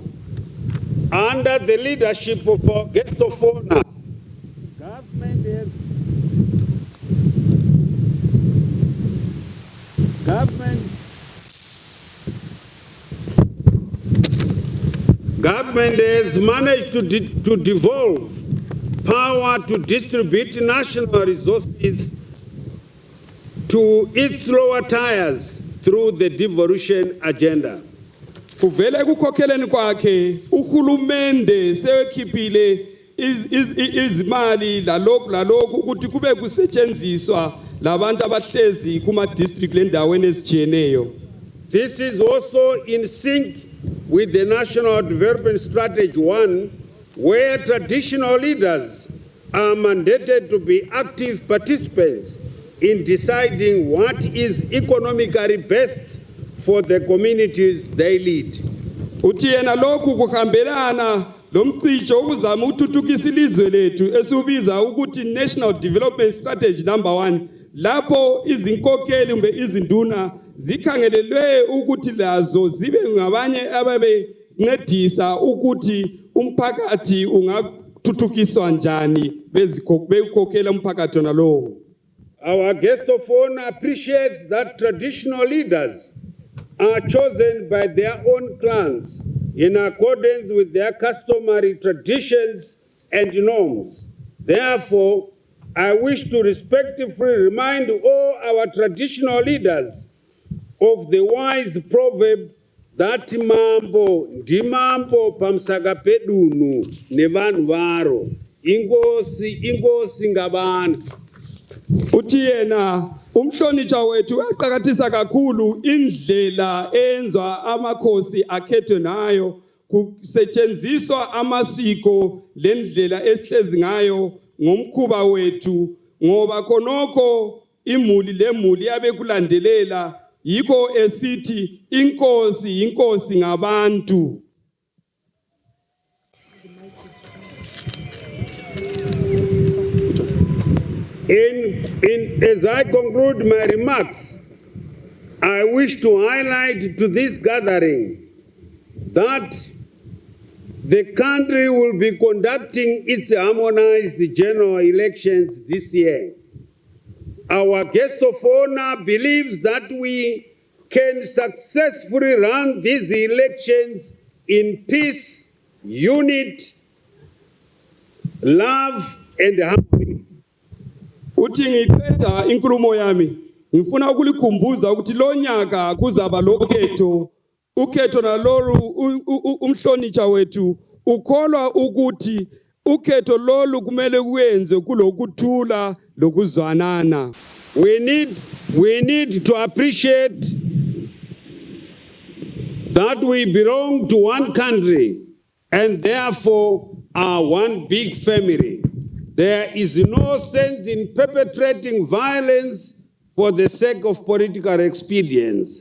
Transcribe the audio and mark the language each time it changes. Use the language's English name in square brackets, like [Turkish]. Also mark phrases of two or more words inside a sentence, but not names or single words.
[English] Under the leadership of our guest of honor, government has managed to devolve power to distribute national resources to its lower tiers through the devolution agenda. [North Ndebele] Kuvele kukhokheleni kwakhe uhulumende sekhiphile izimali lalokhu ukuthi kube kusetshenziswa labantu abahlezi kuma district lendaweni ezijiyeneyo. [English] This is also in sync with the National Development Strategy 1, where traditional leaders are mandated to be active participants in deciding what is economically best for the communities they lead. [North Ndebele] Uthi yena lokhu kuhambelana lo mcijo ukuzama ukuthuthukisa ilizwe lethu esiubiza ukuthi National Development Strategy number 1 lapho izinkokheli kumbe izinduna zikhangelelwe ukuthi lazo zibe ngabanye ababe ncedisa ukuthi umphakathi ungathuthukiswa njani bezikhokhela umphakathi nalowo. [English] Our guest of honor appreciates that traditional leaders are chosen by their own clans in accordance with their customary traditions and norms. Therefore, I wish to respectfully remind all our traditional leaders of the wise proverb that [Shona] mambo ndimambo pamsaka pedunu nevanhu varo [North Ndebele] ingosi ngabantu. Uthi yena umhlonitsha wethu aqhakathisa kakhulu indlela enzwa amakhosi akhethwe nayo kusetshenziswa amasiko lendlela esihlezi ngayo ngomkhuba wethu ngoba khonokho imuli lemuli yabe kulandelela yikho esithi inkosi ngabantu. [English] As I conclude my remarks, I wish to highlight to this gathering that the country will be conducting its harmonized general elections this year. Our guest of honor believes that we can successfully run these elections in peace, unity, love, and harmony. [North Ndebele] Uthi ngiqeda inkulumo yami ngifuna ukulikhumbuza ukuthi lo nyaka kuzaba ukhetho nalolu umhlonitsha wethu ukholwa ukuthi ukhetho lolu kumele kuyenze kulokuthula lokuzwanana. [English] We need to appreciate that we belong to one country and therefore are one big family. There is no sense in perpetrating violence for the sake of political expedience.